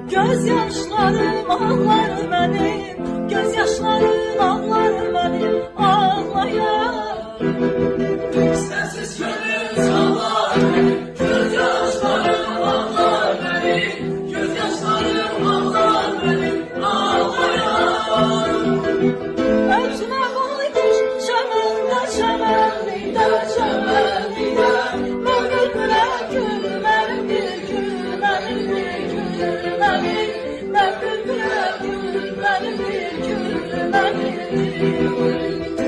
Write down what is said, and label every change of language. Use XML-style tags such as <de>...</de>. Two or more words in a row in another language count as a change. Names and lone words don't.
<tr>göz yaşlarım ağlar benim, göz yaşlarım ağlar benim, ağlayan. Sensiz gönlüm sağlar benim, göz yaşlarım ağlar benim, göz yaşlarım ağlar benim, ağlayan.</tr> <az>Ölçüne koymuş çəməndə, çəmənlikdə, çəmənlikdə. Mən bülbülə gül, mənim bir gül, mənim bir gül, mənim. Mən bülbülə gül, mənim bir gül, mənim bir gül.</az>